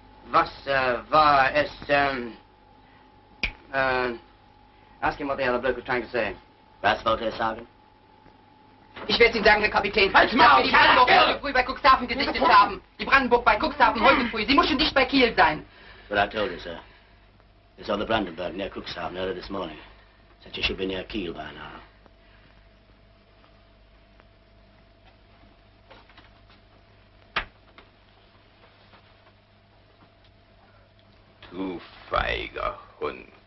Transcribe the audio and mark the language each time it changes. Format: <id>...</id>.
<de>Was war es,</de> <en>ask him what the other bloke was trying to say.</en> <de>Was wollte er sagen? Ich werde es ihm sagen, Herr Kapitän. Halt's dass Maul, wir die Brandenburg Scheiße! heute früh bei Cuxhaven gesichtet haben. Die Brandenburg bei Cuxhaven heute früh. Sie muss schon dicht bei Kiel sein.</de> <en>But I told you, sir. They saw the Brandenburg near Cuxhaven early this morning. Said you should be near Kiel by now.</en> <de>Du feiger Hund.</de>